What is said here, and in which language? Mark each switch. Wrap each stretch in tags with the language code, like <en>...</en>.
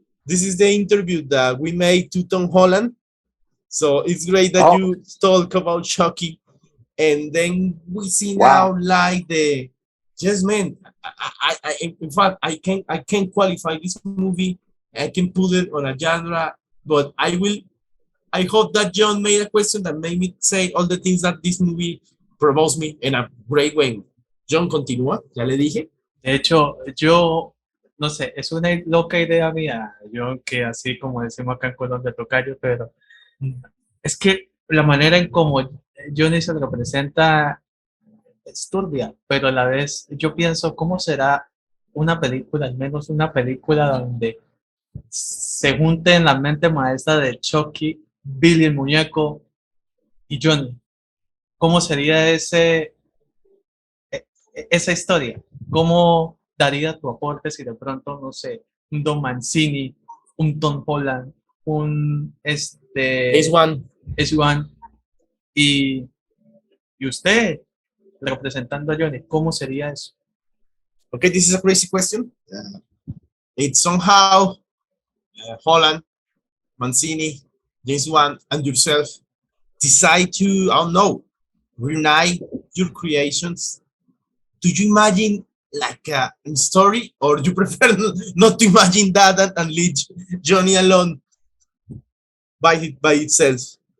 <en>This is the interview that we made to Tom Holland. So it's great that you talk about Chucky, and then we see now like the yes, man. In fact, I can qualify this movie. I can put it on a genre, but I will. I hope that John made a question that made me say all the things that this movie provokes me in a great way.</en> <es>John, continúa. Ya le dije. De hecho, yo, no sé, es una loca idea mía, yo que así como decimos acá en Colombia, tocayo, pero es que la manera en cómo Johnny se representa es turbia, pero a la vez yo pienso cómo será una película, al menos una película donde se junte en la mente maestra de Chucky, Billy el muñeco y Johnny. ¿Cómo sería esa historia? ¿Cómo daría tu aporte si de pronto, no sé, un Don Mancini, un Tom Holland, un S1 y usted representando a Johnny? ¿Cómo sería eso?</es> <en>Okay, this is a crazy question. It's somehow Holland, Mancini, James Wan, and yourself decide to, I don't know, reunite your creations. Do you imagine like a story, or you prefer not to imagine that and leave Johnny alone by itself?</en>